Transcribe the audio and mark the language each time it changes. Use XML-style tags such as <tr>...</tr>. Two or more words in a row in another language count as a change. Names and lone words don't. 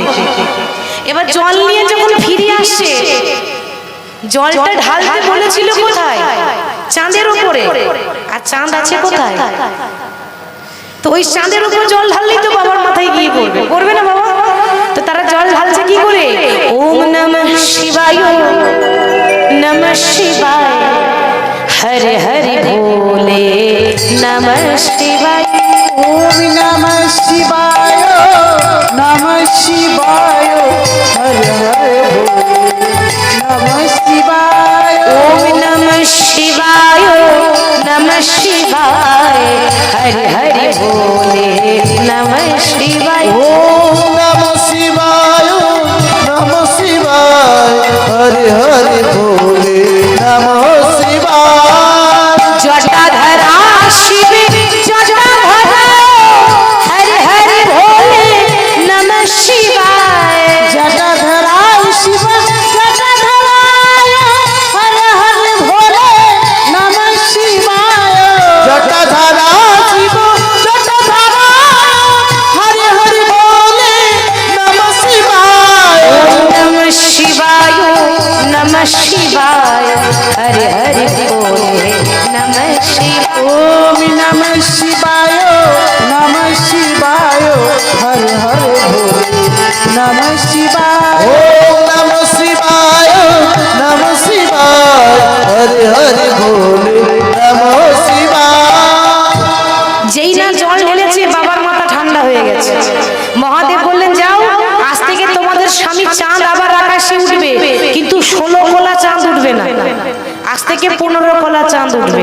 <bn>এবার জল নিয়ে যখন ফিরে আসছে, জলটা ঢালতে বলেছিল কোথায়? চাঁদের উপরে। আর চাঁদ আছে কোথায়? তো ওই চাঁদের উপর জল ঢাললেই তো বাবার মাথায় গিয়ে পড়বে, পড়বে না বাবা? তো তারা জল ঢালছে কি করে?</bn> <sa>ওম নমঃ শিবায়, নমঃ শিবায়, হরে হরে ভোলে, নমঃ শিবায়। ওম নমঃ শিবায়, নমঃ শিবায়, হরে হরে ভোলে, নমঃ শিবায়। ওম নমঃ শিবায়, নমঃ শিবায়, হরে হরে ভোলে, নমঃ শিবায়। ওম নমঃ শিবায়, নমঃ শিবায়, হরে হরে ভোলে, নমঃ শিবায়। জটাধরা শিবে জটাধরা, হরে হরে ভোলে, নমঃ শিবায়। জটাধরায় শিব জটাধরায়, হরে হরে ভোলে, নমঃ শিবায়। জটাধরা শিব জটাধরায়, হরে হরে ভোলে, নমঃ শিবায়। নমঃ শিবায়, নমঃ শিবায়, হরে হরে ভোলে, নমঃ শিবায়। ওম নমঃ শিবায়, নমঃ শিবায়, হরে হরে ভোলে, নমঃ শিবায়। ওম নমঃ শিবায়, নমঃ শিবায়, হরে হরে ভোলে, নমঃ শিবায়।</sa> <bn>যেই না জল ঢেলেছে, বাবার মাথা ঠান্ডা হয়ে গেছে। মহাদেব বললেন, যাও, আজ থেকে তোমাদের স্বামী চাঁদ আবার আকাশে উঠবে, কিন্তু 16 কলা চাঁদ উঠবে না, আজ থেকে 15 কলা চাঁদ উঠবে।</bn>